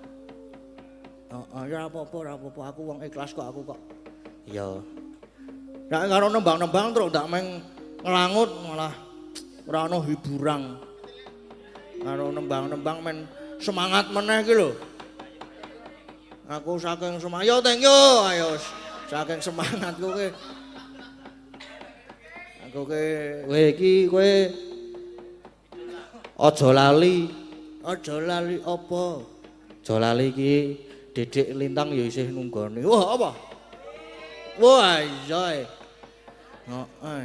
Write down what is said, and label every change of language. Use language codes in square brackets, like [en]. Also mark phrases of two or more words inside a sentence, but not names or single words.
[jv] Ya apa-apa aku wong ikhlas kok aku kok. Ya. Nek karo nembang-nembang terus ndak meng nglangut malah ora ono hiburan. Karo nembang-nembang men semangat meneh iki lho. Aku saking semangat, [en] yo thank you, [jv] ayo saking semangatku ki. Aku ki, kowe iki kowe aja lali apa? Aja lali iki Dedek Lintang ya isih nunggoni. Wah, apa? Wah, iya. Heeh.